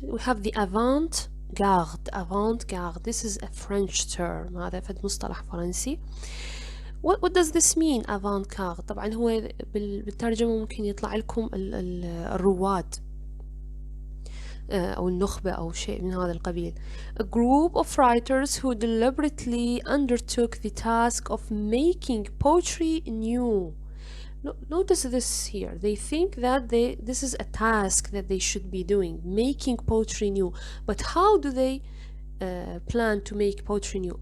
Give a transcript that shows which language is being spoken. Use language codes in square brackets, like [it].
[en] We have the avant-garde. Avant-garde, this is a French term. [ar] هذا فد مصطلح فرنسي. [en] What does this mean, avant-garde? [ar] طبعا هو بالترجمة ممكن يطلع لكم الرواد أو النخبة أو شيء من هذا القبيل. [en] A group of writers who deliberately undertook the task of making poetry new. Notice this here. They think that this is a task that they should be doing, making poetry new. But how do they plan to make poetry new?